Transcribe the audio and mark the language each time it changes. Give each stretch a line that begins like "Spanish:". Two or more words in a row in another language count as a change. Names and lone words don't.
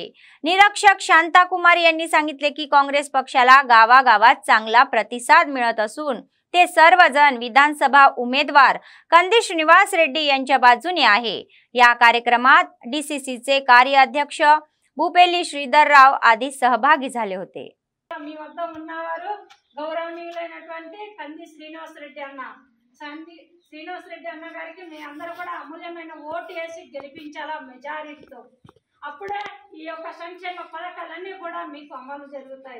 Marathi: निरीक्षक शांता कुमारी यांनी सांगितले की काँग्रेस पक्षाला गावागावात चांगला प्रतिसाद मिळत असून ते सर्वजण विधानसभा उमेदवार कंदी श्रीनिवास रेड्डी यांच्या बाजूने आहे। या कार्यक्रमात डीसीसीचे कार्याध्यक्ष भूपेली श्रीधरराव आदी सहभागी झाले होते।
Telugu: మీ వద్ద ఉన్నవారు గౌరవనీయులైనటువంటి కంది శ్రీనివాస్ రెడ్డి అన్న గారికి మీ అందరూ కూడా అమూల్యమైన ఓటు వేసి గెలిపించాలా మెజారిటీతో। అప్పుడే ఈ యొక్క సంక్షేమ పథకాలన్నీ కూడా మీకు అమలు జరుగుతాయి।